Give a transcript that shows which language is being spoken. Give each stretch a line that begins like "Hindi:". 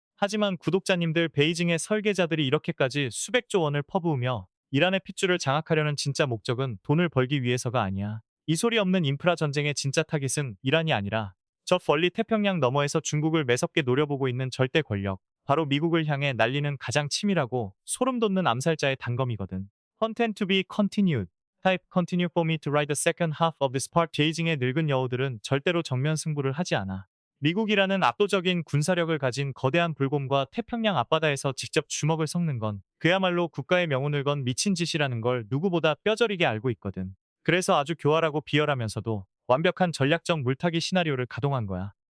Korean: 하지만 구독자님들 베이징의 설계자들이 이렇게까지 수백조 원을 퍼부으며 이란의 핏줄을 장악하려는 진짜 목적은 돈을 벌기 위해서가 아니야. 이 소리 없는 인프라 전쟁의 진짜 타깃은 이란이 아니라 저 멀리 태평양 너머에서 중국을 매섭게 노려보고 있는 절대 권력, 바로 미국을 향해 날리는 가장 치밀하고 소름 돋는 암살자의 단검이거든.
English: Content to be continued. Type continue for me to write the second half of this part.
Korean: 베이징의 늙은 여우들은 절대로 정면 승부를 하지 않아. 미국이라는 압도적인 군사력을 가진 거대한 불곰과 태평양 앞바다에서 직접 주먹을 섞는 건 그야말로 국가의 명운을 건 미친 짓이라는 걸 누구보다 뼈저리게 알고 있거든. 그래서 아주 교활하고 비열하면서도 완벽한 전략적 물타기 시나리오를 가동한 거야.